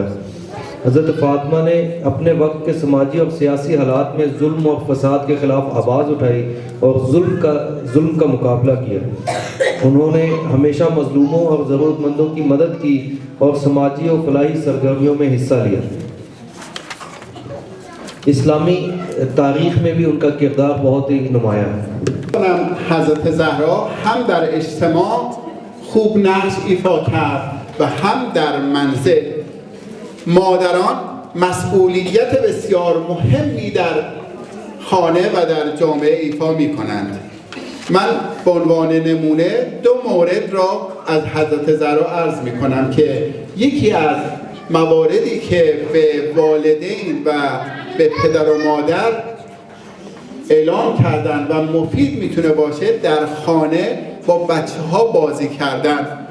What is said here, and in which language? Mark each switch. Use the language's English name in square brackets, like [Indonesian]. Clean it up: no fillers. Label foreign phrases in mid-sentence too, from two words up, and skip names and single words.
[Urdu] حضرت فاطمہ نے اپنے وقت کے سماجی اور سیاسی حالات میں ظلم اور فساد کے خلاف آواز اٹھائی اور ظلم کا مقابلہ کیا۔ انہوں نے ہمیشہ مظلوموں اور ضرورت مندوں کی مدد کی اور سماجی اور فلاحی سرگرمیوں میں حصہ لیا۔ اسلامی تاریخ میں بھی ان کا کردار بہت ہی نمایاں ہے۔ [Persian] حضرت زهرا هم در اجتماع خوب نقش ایفا کرد و هم در منزل. مادران مسئولیت بسیار مهمی در خانه و در جامعه ایفا می کنند. من به عنوان نمونه دو مورد را از حضرت زهرا عرض می کنم که یکی از مواردی که به والدین و به پدر و مادر اعلام کردن و مفید میتونه باشه در خانه با بچه ها بازی کردن.